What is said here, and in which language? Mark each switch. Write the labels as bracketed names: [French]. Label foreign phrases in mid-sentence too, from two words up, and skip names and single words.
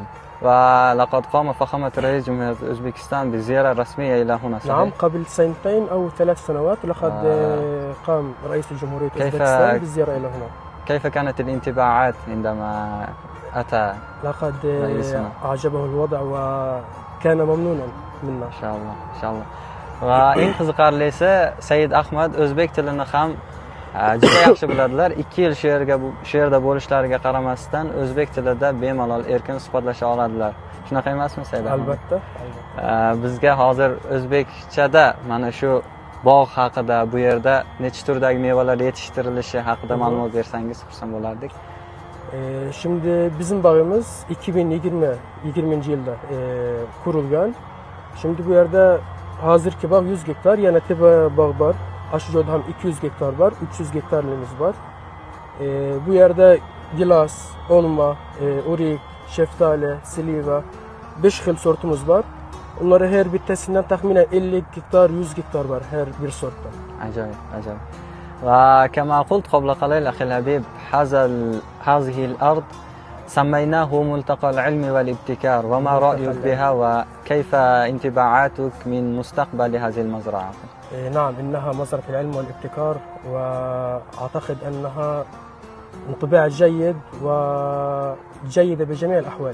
[Arabic] ولقد قام فخامة رئيس جمهورية أوزبكستان بزيارة رسمية إلى هنا، صحيح؟ نعم، قبل سنتين أو 3 سنوات لقد قام رئيس جمهورية أوزبكستان بالزيارة إلى هنا. كيف كانت الانطباعات عندما أتى لقد رئيسنا؟ أعجبه الوضع وكان ممنونا منا. إن شاء الله إن شاء الله. [Uzbek] Va eng qiziqarlisi, Said Ahmad o'zbek tilini ham juda yaxshi biladilar. 2 yil shu yerda bo'lishlariga qaramasdan o'zbek tilida bemalol erkin suhbatlasha oladilar. Shunaqa emasmi Said Ahmad? Albatta. Bizga hozir o'zbekchada mana shu bog' haqida, bu yerda necha turdagi mevalar yetishtirilishi haqida ma'lumot bersangiz xursand bo'lardik. [Turkish] Şimdi bizim bağımız 2020 yılda kurulgan. Şimdi bu yerde hazırki bağ 100 hektar, yani tepe bağ var. Aşıcı'da hem 200 hektar var, 300 hektarlığımız var. Bu yerde gilas, olma, orik, şeftali, siliva, 5 xil sortumuz var. Onları her bir tesinden tahminen 50 hektar, 100 hektar var her bir sorttan. [Arabic] عجيب عجيب. وكما قلت قبل قليل أخي الحبيب، هذه الأرض سميناه ملتقى العلم والابتكار، وما رأيك بها وكيف انطباعاتك من مستقبل هذه المزرعة؟ نعم، إنها مزرعة العلم والابتكار، وأعتقد أنها انطباع جيد وجيدة بجميع الأحوال.